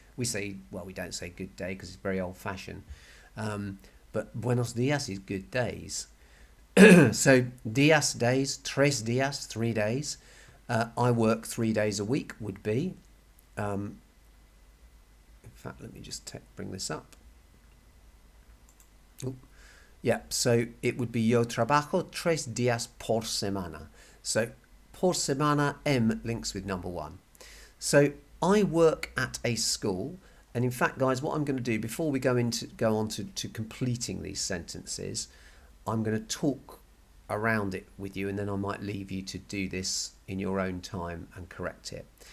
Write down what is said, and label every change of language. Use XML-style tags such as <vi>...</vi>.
<en>We say, well, we don't say good day because it's very old-fashioned. But</en> <es>buenos días</es> <en>is good days. So días, days, 3 días, 3 days. I work 3 days a week would be. In fact, let me just bring this up. Ooh. Yeah, so it would be</en> <es>yo trabajo 3 días por semana.</es> <en>So</en> <es>por semana,</es> <en>M links with number 1. So I work at a school, and in fact, guys, what I'm going to do before we go on to completing these sentences, I'm going to talk around it with you, and then I might leave you to do this in your own time and correct it.</en>